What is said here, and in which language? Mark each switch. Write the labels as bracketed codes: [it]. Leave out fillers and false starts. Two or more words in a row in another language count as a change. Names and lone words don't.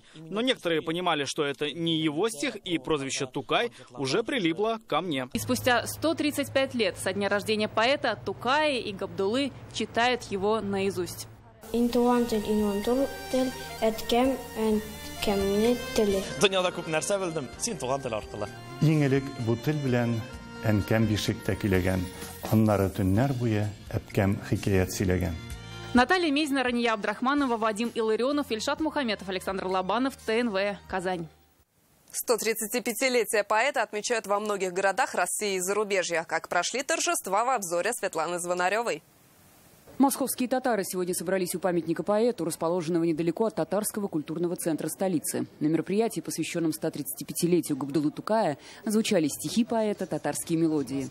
[ru] Но некоторые понимали, что это не его стих, и прозвище Тукай уже прилипло ко мне. И спустя 135 лет со дня рождения поэта Тукаи и Габдуллы читают его наизусть. [tt] Dünyada көп нәрсә белдем, син туган тел аркылы. Иң элек бу тел белән әнкәм бишектә киләгән, аннары төннәр буе әпкәм хикәят сөйләгән. [ru] Наталья Мезина, Рания Абдрахманова, Вадим Илларионов, Ильшат Мухаметов, Александр Лобанов, ТНВ, Казань. 135-летие поэта отмечают во многих городах России и зарубежья. Как прошли торжества, в обзоре Светланы Звонаревой. Московские татары сегодня собрались у памятника поэту, расположенного недалеко от татарского культурного центра столицы. На мероприятии, посвященном 135-летию Габдуллы Тукая, звучали стихи поэта, татарские мелодии.